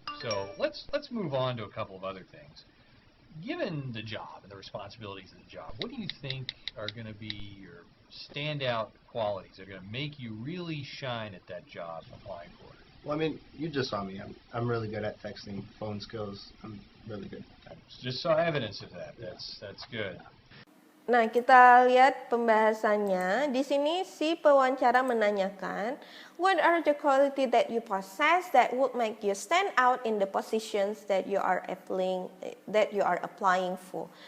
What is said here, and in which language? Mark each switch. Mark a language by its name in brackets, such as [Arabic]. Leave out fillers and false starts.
[English] So let's move on to a couple of other things. Given the job and the responsibilities of the job, what do you think are going to be your standout qualities that are going to make you really shine at that job applying for it? Well, I mean, you just saw me. I'm really good at texting, phone skills. I'm really good at that. Just saw evidence of that. That's good. [Indonesian] Nah, kita lihat pembahasannya. [English] Di sini si pewawancara menanyakan, what are the quality that you possess that would make you stand out in the positions that you are applying for?